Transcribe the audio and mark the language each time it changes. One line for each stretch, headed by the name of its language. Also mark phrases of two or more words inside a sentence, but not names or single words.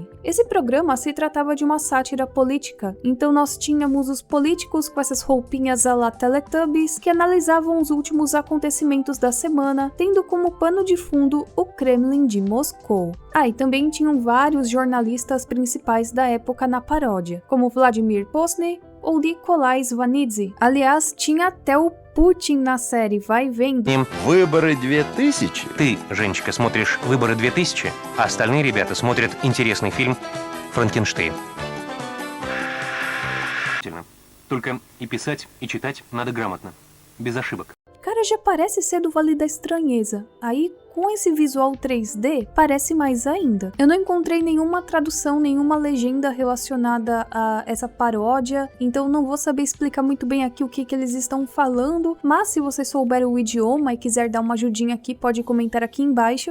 Portuguese: Esse programa se tratava de uma sátira política, então nós tínhamos os políticos com essas roupinhas à la Teletubbies que analisavam os últimos acontecimentos da semana, tendo como pano de fundo o Kremlin de Moscou. E também tinham vários jornalistas principais da época na paródia, como Vladimir Posny ou Nikolai Svanidze. Aliás, tinha até o Putin на série, vai vendo.
Russian: Выборы 2000. Ты, Женечка, смотришь «Выборы 2000», а остальные ребята смотрят интересный фильм «Франкенштейн». Только и писать, и читать надо грамотно, без ошибок.
Portuguese: Cara, já parece ser do Vale da Estranheza. Aí, com esse visual 3D, parece mais ainda. Eu não encontrei nenhuma tradução, nenhuma legenda relacionada a essa paródia, então não vou saber explicar muito bem aqui o que eles estão falando, mas se você souber o idioma e quiser dar uma ajudinha aqui, pode comentar aqui embaixo.